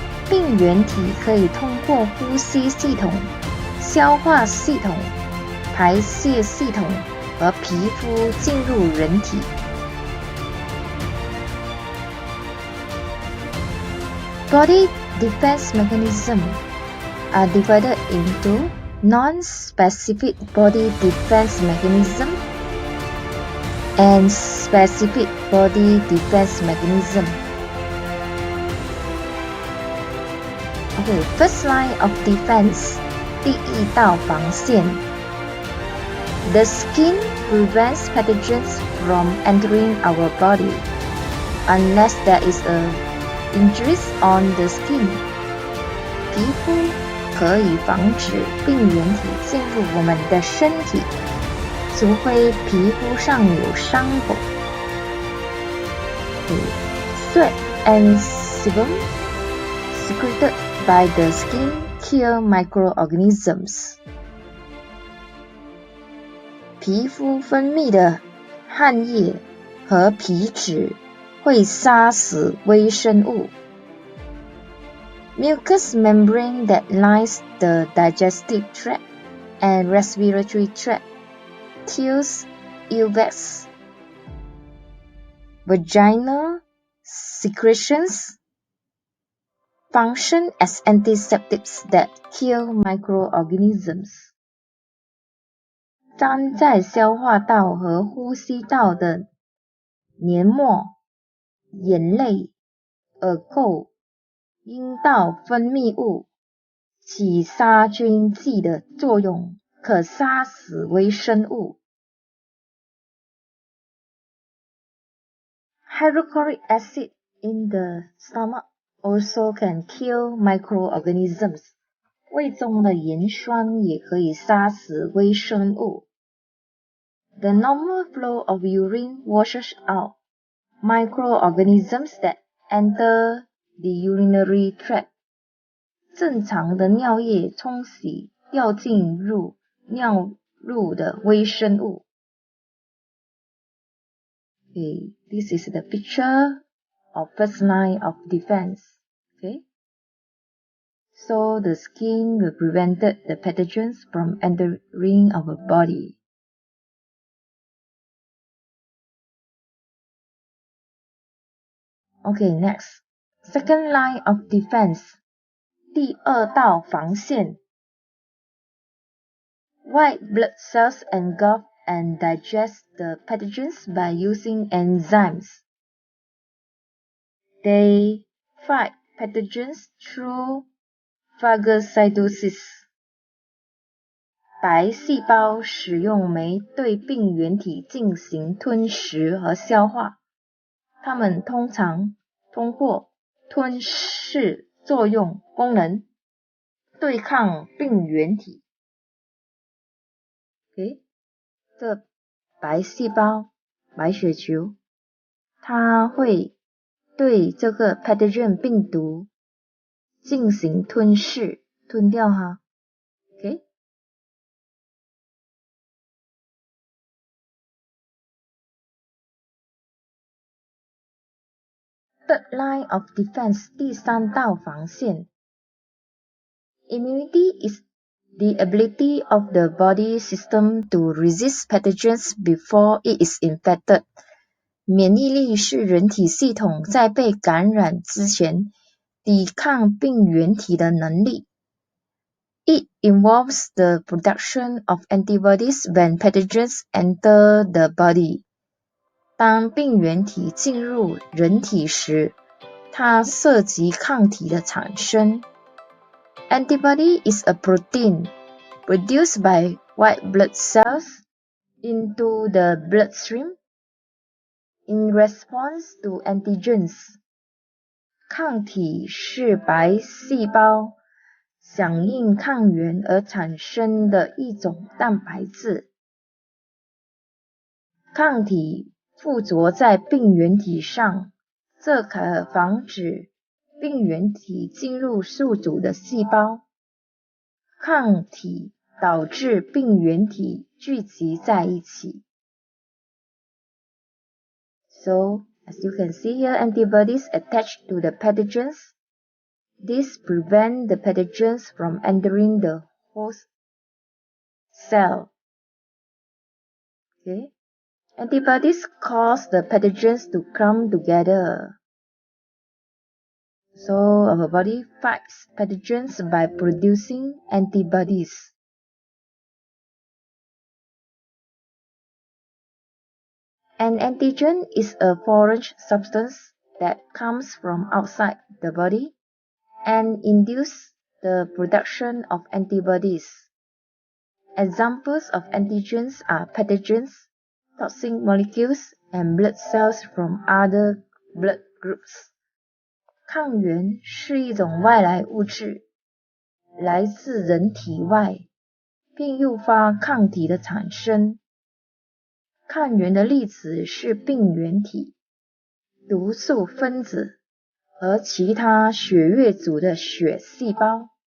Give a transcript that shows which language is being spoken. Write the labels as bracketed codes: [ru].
[zh] 病原体可以通过呼吸系统、消化系统、排泄系统和皮肤进入人体。 [en] Body defense mechanisms are divided into non-specific body defense mechanism and specific body defense mechanism. Okay, first line of defense, [zh] 第一道防线。 [en] The skin prevents pathogens from entering our body unless there is injuries on the skin. [zh] 皮肤可以防止病原体进入我们的身体，除非皮肤上有伤口。 [en] Sweat and sebum secreted by the skin kill microorganisms. [zh] 皮肤分泌的汗液和皮脂会杀死微生物。 [en] Mucous membrane that lines the digestive tract and respiratory tract kills illness. Vaginal secretions function as antiseptics that kill microorganisms. [zh] 粘在消化道和呼吸道的黏膜、眼泪、耳垢、阴道分泌物起杀菌剂的作用，可杀死微生物。 [en] Hydrochloric acid in the stomach also can kill microorganisms. [zh] 胃中的盐酸也可以杀死微生物。 [en] The normal flow of urine washes out microorganisms that enter the urinary tract. [zh] 正常的尿液冲洗掉进入尿路的微生物。 [en] Okay, this is the picture of first line of defense. Okay, so the skin will prevent the pathogens from entering our body. Okay, next, second line of defense. [zh] 第二道防线。 [en] White blood cells engulf and digest the pathogens by using enzymes. They fight pathogens through phagocytosis. [zh] 白细胞使用酶对病原体进行吞食和消化，它们通常通过吞噬作用功能对抗病原体。 Okay, 这白细胞、白血球，它会对这个 pathogen 病毒进行吞噬，吞掉它。 [en] Okay? Third line of defense, [zh] 第三道防线。 [en] Immunity is the ability of the body system to resist pathogens before it is infected. [zh] 免疫力是人体系统在被感染之前抵抗病原体的能力。 [en] It involves the production of antibodies when pathogens enter the body. [zh] 当病原体进入人体时，它涉及抗体的产生。 [en] Antibody is a protein produced by white blood cells into the bloodstream in response to antigens. [zh] 抗体是白细胞响应抗原而产生的一种蛋白质。抗体附着在病原体上，这可防止病原体进入宿主的细胞。抗体导致病原体聚集在一起。 [en] So, as you can see here, antibodies attach to the pathogens. This prevents the pathogens from entering the host cell. Okay. Antibodies cause the pathogens to come together. So our body fights pathogens by producing antibodies. An antigen is a foreign substance that comes from outside the body and induces the production of antibodies. Examples of antigens are pathogens, toxic molecules, and blood cells from other blood groups. [zh] 抗原是一种外来物质，来自人体外，并诱发抗体的产生。抗原的例子是病原体、毒素分子和其他血液组的血细胞。